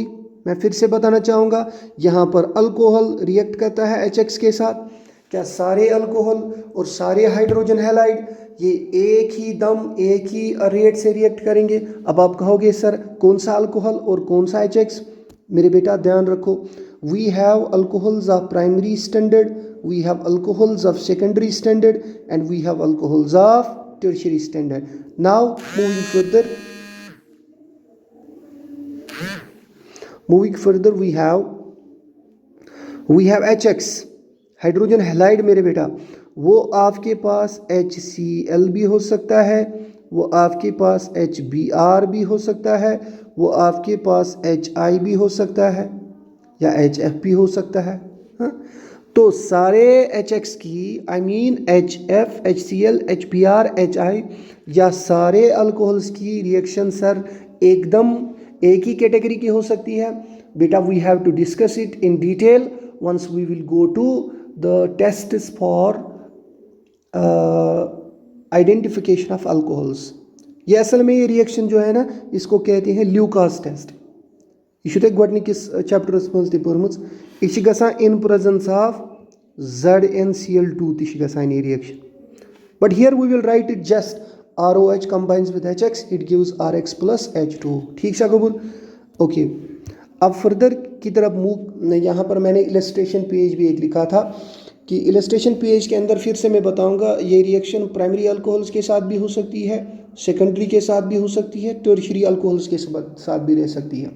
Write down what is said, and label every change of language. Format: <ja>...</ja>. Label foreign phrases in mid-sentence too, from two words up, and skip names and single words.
<hi>मैं फिर से बताना चाहूँगा, यहाँ पर अल्कोहल रिएक्ट करता है HX के साथ, क्या सारे अल्कोहल और सारे</hi> <en>hydrogen halide</en> <hi>ये एक ही दम एक ही रेट से रिएक्ट करेंगे? अब आप कहोगे सर कौन सा अल्कोहल और कौन सा HX? मेरे बेटा ध्यान रखो,</hi> <en>we have alcohols of primary standard, we have alcohols of secondary standard and we have alcohols of tertiary standard. now moving further we have HX hydrogen halide</en> <hi>मेरे बेटा, वो आपके पास HCl भी हो सकता है, वो आपके पास HBr भी हो सकता है, वो आपके पास HI भी हो सकता है या HF भी हो सकता है। हाँ, तो सारे HX की</hi> <en>I mean</en> <hi>HF, HCl, HBr, HI या सारे अल्कोहल्स की रिएक्शन सर एकदम एक ही कैटेगरी की हो सकती है बेटा?</hi> <en>we have to discuss it in detail once we will go to the tests for identification of alcohols.</en> <hi>ये असल में ये रिएक्शन जो है ना, इसको कहते हैं ल्यूकास टेस्ट।</hi> <ks>यह छुत गोडनिकिस चैप्टरस मज तह पर्मुच। यह गसान</ks> <en>in presence of ZnCl2</en> <ks>तह गसान ये रिएक्शन,</ks> <en>but here we will write it just ROH combines with HX, it gives RX plus H2.</en> <ks>ठीक सा कबूल?</ks> <hi>ओके, अब फर्दर की तरफ मूव। यहाँ पर मैंने</hi> <en>illustration page</en> <hi>भी एक लिखा था कि</hi> <en>illustration page</en> <hi>के अंदर फिर से मैं बताऊँगा, ये रिएक्शन</hi> <en>primary alcohols</en> <hi>के साथ भी हो सकती है, सेकेंडरी के साथ भी हो सकती है,</hi> <en>tertiary alcohols</en> <hi>के साथ भी रह सकती है।</hi>